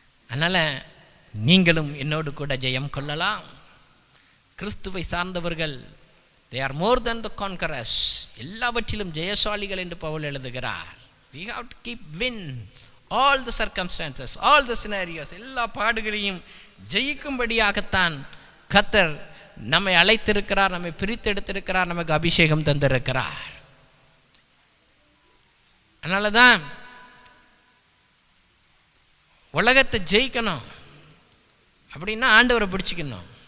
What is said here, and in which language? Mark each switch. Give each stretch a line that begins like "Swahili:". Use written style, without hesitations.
Tamil: அதனால நீங்களும் என்னோடு கூட ஜெயம் கொள்ளலாம். கிறிஸ்துவை சார்ந்தவர்கள்
English: they are more than the conquerors.
Tamil: எல்லாவற்றிலும் ஜெயசாலிகள் என்று பவுல் எழுதுகிறார்.
English: we have to keep win all the circumstances, all the scenarios.
Tamil: எல்லா பாடுகளையும் ஜெயிக்கும்படியாகத்தான் கர்த்தர் நம்மை அழைத்திருக்கிறார், நம்மை பிரித்தெடுத்திருக்கிறார், நமக்கு அபிஷேகம் தந்திருக்கிறார். அதனால தான் உலகத்தை ஜெயிக்கணும் அப்படின்னா ஆண்டவரை பிடிச்சிக்கணும்.